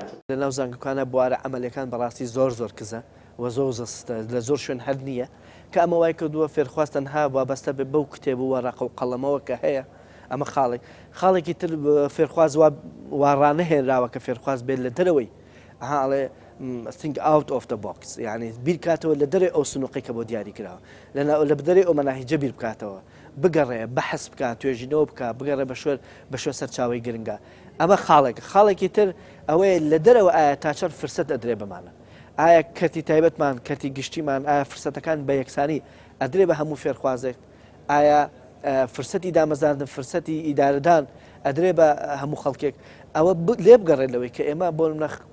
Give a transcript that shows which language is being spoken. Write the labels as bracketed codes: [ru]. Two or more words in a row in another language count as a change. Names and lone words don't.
[ckb] لە ناو زانکۆکانە بوارە عەمەلەکان بەڕاستی زۆر کزە و زۆر لە زۆر شوێن هەر نییە کە ئەمە وای کردووە فێرخواست تەنها وابەستە بێ بەو کتێب و وەڕق و قەڵەمەوە کە هەیە ئەمە خاڵێکی تر فێرخواز وارانە هێنراوە کە فێرخواز بێت لە دەرەوەی ئەڵێ [en] think out of the box [ckb] یعنی بیرکاتەوە لە دەرێ ئەو سنووقی کە بۆ دیاری کراوە لە بدەرێ ئەو مەناهیجە بیر بکاتەوە بگەڕێ بەحث بکات توێژینەوە بکە بگەڕێ بە شوێ سەرچاوی گرنگە ئەمە خاڵێکی تر ئەوەیە لە دەرەوە ئایا تا چەند فرسەت ئەدرێ بمانە ئایا کەتی تایبەتمان کەتی گشتیمان ئایا فرسەتەکان بە یەکسانی ئەدرێ بە هەموو فێرخوازێک ئایا فرسەتی دامەزاندن فرسەتی ئیدارەدان ئەدرێ بە هەموو خەڵکێک ئەوە لێ بگەڕێت لەوەی کە ئێمە بۆ نەخ